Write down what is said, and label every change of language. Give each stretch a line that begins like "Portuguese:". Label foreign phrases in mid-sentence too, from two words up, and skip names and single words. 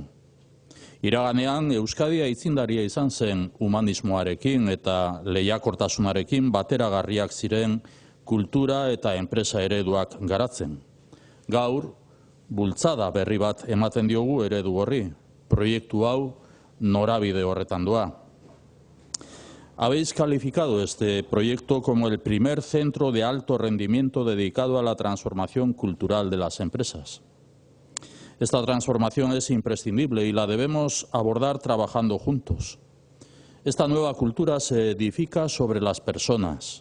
Basque: Iraganean Euskadi aitzindaria izan zen humanismoarekin eta lehiakortasunarekin bateragarriak ziren kultura eta enpresa ereduak garatzen. Gaur, bultzada berri bat ematen diogu eredu horri. Proiektu hau norabide horretan doa.
Spanish: Habéis calificado este proyecto como el primer centro de alto rendimiento dedicado a la transformación cultural de las empresas. Esta transformación es imprescindible y la debemos abordar trabajando juntos. Esta nueva cultura se edifica sobre las personas.